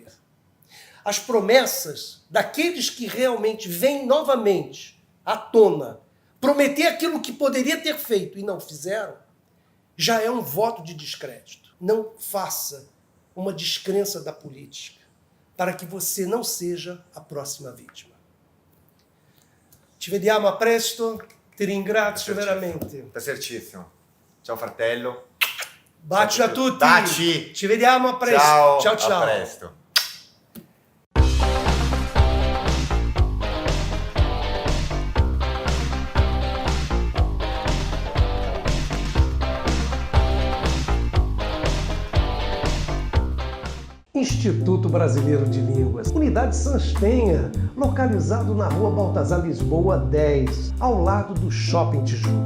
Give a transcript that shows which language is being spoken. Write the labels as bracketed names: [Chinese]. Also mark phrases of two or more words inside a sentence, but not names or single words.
[Portuguese] As promessas daqueles que realmente vêm novamente à tona, prometer aquilo que poderia ter feito e não fizeram, já é um voto de descrédito. Não faça uma descrença da política, para que você não seja a próxima vítima. [Italian] Ci vediamo a presto, ti ringrazio veramente. [Portuguese] Tá certissimo. [Italian] Ciao fratello. Bacio a tutti. Baci. Ci vediamo a presto. Ciao. Ciao ciao. A presto. [Portuguese] Instituto Brasileiro de Línguas, Unidade Sans Penha, localizado na Rua Baltazar Lisboa 10, ao lado do Shopping Tijuca.